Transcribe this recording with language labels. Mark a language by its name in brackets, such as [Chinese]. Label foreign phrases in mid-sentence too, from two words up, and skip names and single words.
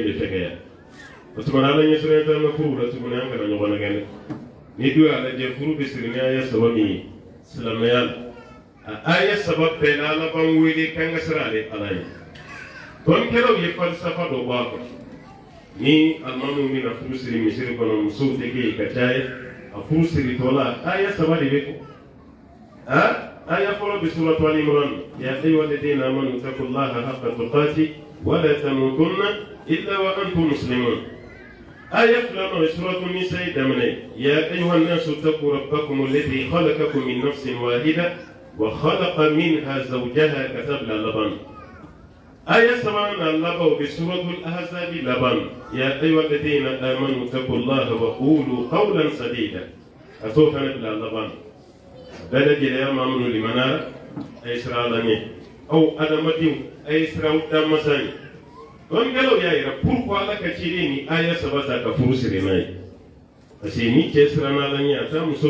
[Bambara] bɛ fɛgɛya o tuma na ala ɲɛsiranya t'an ka furu la tuguni an kana ɲɔgɔn nɛgɛ dɛ ni dun y'a lajɛ furu bɛ siri ni aya saba min ye silamɛya la a aya saba bɛɛ la ala b'an wele k'an ka siran ale ala ye dɔnnikɛlaw ye falisafa dɔ bɔ a kɔnɔ ni alimamiw bɛna furu siri misiri kɔnɔ musow tɛ kɛ yen ka caya a furu siritɔ la aya saba de bɛ fɔ aya fɔlɔ bɛ suratu Ali Imran [Arabic] يا أيها الذين آمنوا اتقوا الله حق تقاته ولا تموتن إلا وأنتم مسلمون [Bambara] aya filanan bɛ suratu Nisa daminɛ [Arabic] يا أيها الناس اتقوا ربكم الذي خلقكم من نفس واحدة وخلق منها زوجها [Bambara] katabla laban aya sabanan laban bɛ suratu al-Ahzab laban [Arabic] يا أيها الذين آمنوا اتقوا الله وقولوا قولا سديدا [Bambara] a t'o fana bila laban bɛɛ lajɛlen maa minnu limanara a ye siran ala ɲɛ aw adamadenw a ye siran danmasa ye dɔnnikɛlaw y'a yira pourquoi ala ka ciden ni aya saba ta ka furu siri n'a ye [French] parce que [Bambara] ni cɛ siranna ala ɲɛ a t'a muso